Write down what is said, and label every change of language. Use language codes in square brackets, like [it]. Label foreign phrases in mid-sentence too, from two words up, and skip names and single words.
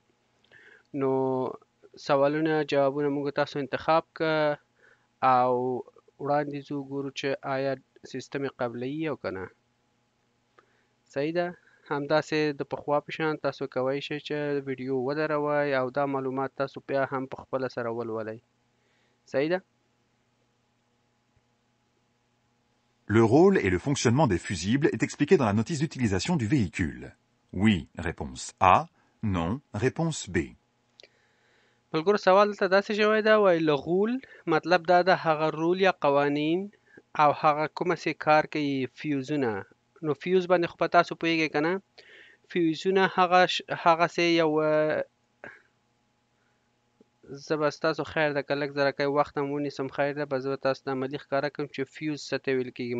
[ps] نو سوالونه جوابونه موږ تاسو انتخاب که او وړاندې ځو ګورو چې آیا سیستم یې قبلوي او که نه. صحیح ده. همداسې د پخوا په شان تاسو کولی شئ چې ویډیو ودروئ او دا معلومات تاسو بیا هم په خپله سره ولولئ. صحیح ده. [fr] Le rôle et le fonctionnement des fusibles est expliqué dans la notice d'utilisation du véhicule. Oui, réponse A. Non, réponse B. [ps] ملګرو، سوال دلته داسې شوی ده، وایي لغول مطلب دا ده هغه رول یا قوانین او هغه کومه سې کار کوي، فیوزونه. نو فیوز باندې خو په تاسو پوهیږئ که نه؟ فیوزونه هغسې یو زه به ستاسو خیر ده که لږ ذره کوي وخت هم ونیسم، خیر ده، به زه تاسو ته عملي ښکاره کړم چې فیوز څه ته ویل کېږي.